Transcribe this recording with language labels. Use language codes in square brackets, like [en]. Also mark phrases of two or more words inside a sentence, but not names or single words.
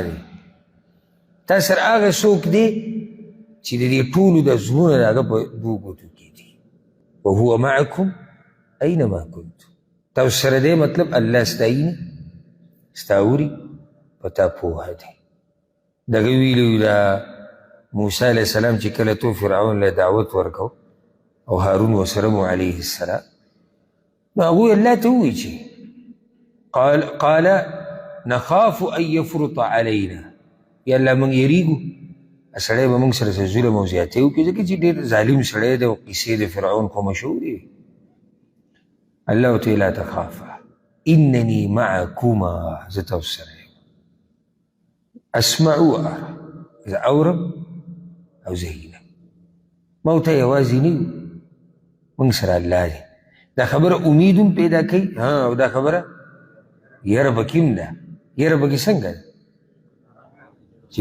[ps] دی تا سره هغه څوک دی چې د دې ټولو د زړونه د هغه په دوو ګوتو کې دي [ar] وهو معکم اینما کنتم [ps] تاسو سره دی مطلب الله ستا ویني ستا اوري په تا پوهه دی دغه ویلي دا موسی [ar] علیه السلام [ps] چې کله تو فرعون له دعوت ورکو او هارون ورسره مو [ar] علیه السلام [ps] نو هغوی الله ته ووایي چې [ar] قال نخاف ان یفرط علینا [ps] یا الله موږ یریږو سړی به موږ سره ظلم او زیاتې وکړي ځکه چې ډېر ظالم سړی دی او قیسې د فرعون خو مشهور دي الله ورته [ar] لا تخافا انني معکما [ps] زه تاسو سره یم [ar] اسمع وارى [ps] زه اورم او زه وینم ما ورته یوازې نه یو موږ سره الله دی دا خبره امید هم پیدا کوي او دا خبره یره پکې هم ده یره پکې څنګه ده چې